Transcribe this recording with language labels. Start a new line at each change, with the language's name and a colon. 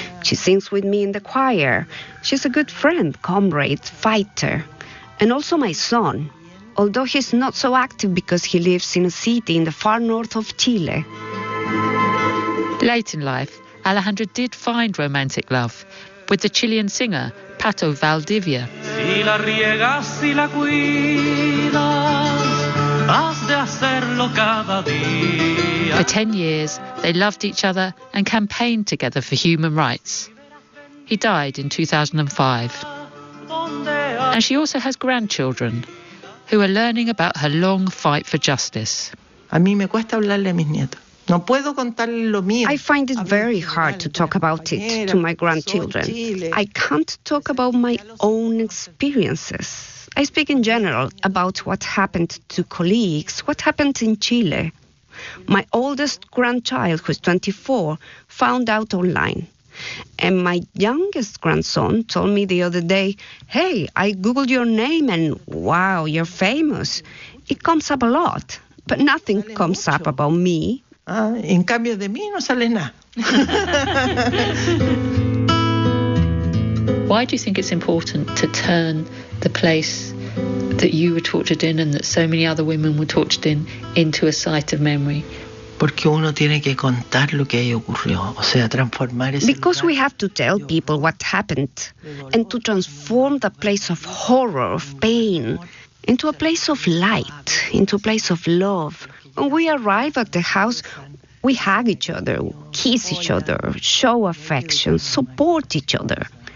English: She sings with me in the choir. She's a good friend, comrade, fighter. And also my son, although he's not so active because he lives in a city in the far north of Chile. Late in life, Alejandra did find romantic love with the Chilean singer Pato Valdivia.
Spanish: Si la riegas y la cuidas, has de hacerlo cada día.
English: For 10 years, they loved each other and campaigned together for human rights. He died in 2005. And she also has grandchildren who are learning about her long fight for justice.
Spanish: A mí me cuesta hablarle a mis nietos. No puedo contarle lo mío.
English: I find it very hard to talk about it to my grandchildren. I can't talk about my own experiences. I speak in general about what happened to colleagues, what happened in Chile. My oldest grandchild, who is 24, found out online. And my youngest grandson told me the other day, hey, I Googled your name and wow, you're famous. It comes up a lot, but nothing comes up about me.
Spanish: En cambio de mí no sale nada.
English: Why do you think it's important to turn the place that you were tortured in and that so many other women were tortured in into a site of memory?
Spanish: Porque uno tiene que contar lo que ahí ocurrió, o sea, transformar ese.
English: Because we have to tell people what happened and to transform the place of horror, of pain, into a place of light, into a place of love. When we arrive at the house, we hug each other, kiss each other, show affection, support each other.